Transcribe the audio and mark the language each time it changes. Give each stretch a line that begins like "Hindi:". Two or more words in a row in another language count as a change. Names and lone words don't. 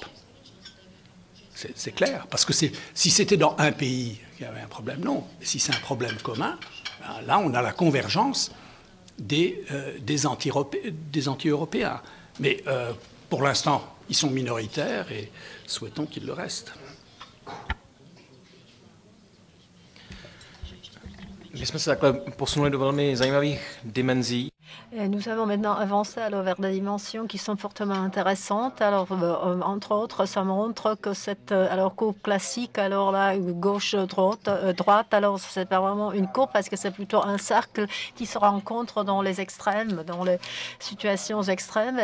French: C'est clair, parce que si c'était dans un pays qu'il y avait un problème, non. Si c'est un problème commun, là, on a la convergence des anti-européens. Mais pour l'instant, ils sont minoritaires et souhaitons qu'ils le restent.
Czech: My jsme se takhle posunuli do velmi zajímavých dimenzí.
French: Nous avons maintenant avancé alors vers des dimensions qui sont fortement intéressantes. Alors, entre autres, ça montre que cette coupe classique, alors la gauche-droite, alors c'est pas vraiment une coupe parce que c'est plutôt un cercle qui se rencontre dans les extrêmes, dans les situations extrêmes.